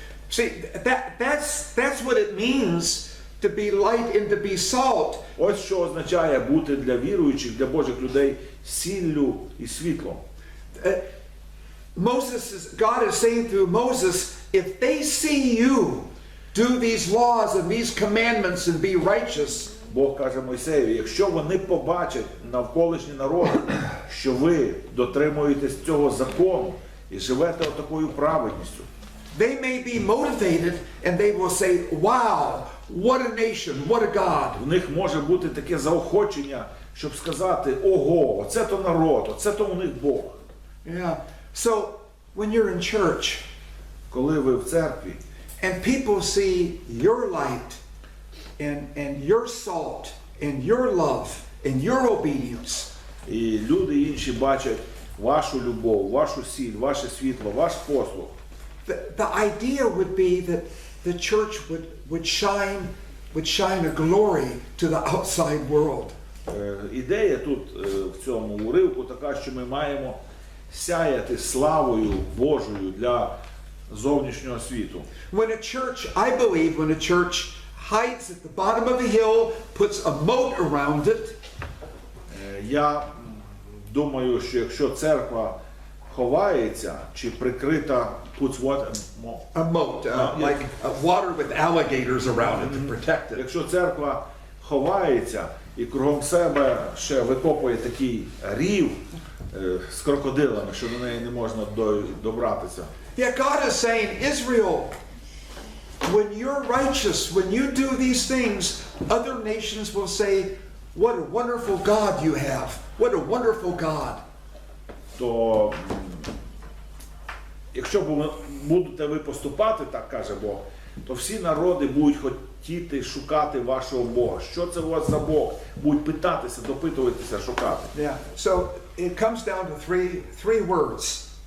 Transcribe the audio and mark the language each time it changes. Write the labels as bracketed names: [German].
[English] See, that's what it means to be light and to be salt. [Ukrainian] Ось що означає бути для Божих людей сіллю і світлом. [English] God is saying through Moses, if they see you do these laws and these commandments and be righteous, [Ukrainian] Бог каже Мойсею, якщо вони побачать навколишні народи, що ви дотримуєтесь цього закону і живете отакою праведністю, [English] they may be motivated and they will say, wow, what a nation, what a God. [Ukrainian] в них може бути таке заохочення, щоб сказати, ого, оце то народ, оце то у них Бог. [English] Yeah. So when you're in church, [Ukrainian] Коли ви в церкві, [English] and people see your light and your salt and your love and your obedience, [Ukrainian] і люди інші бачать вашу любов, вашу сіль, ваше світло, ваш послуг, [English] the idea would be that the church would shine a glory to the outside world. [Ukrainian] Ідея тут в цьому уривку така, що ми маємо сяяти славою Божою для зовнішнього світу. [English] When a church, I believe, when a church hides at the bottom of a hill, puts a moat around it, [Ukrainian] Я думаю, що якщо церква ховається чи прикрита, [English] puts what? a moat, like water with alligators around it to protect it. [Ukrainian] Якщо церква ховається і кругом себе ще викопує такий рів з крокодилами, що до неї не можна добратися. [English] Yeah, God is saying, Israel, when you're righteous, when you do these things, other nations will say, what a wonderful God you have. What a wonderful God. [Ukrainian] То якщо будете ви поступати, так каже Бог, то всі народи будуть хотіти шукати вашого Бога. Що це у вас за Бог? Будуть питатися, допитуватися, шукати. [English] Yeah. So it comes down to three words.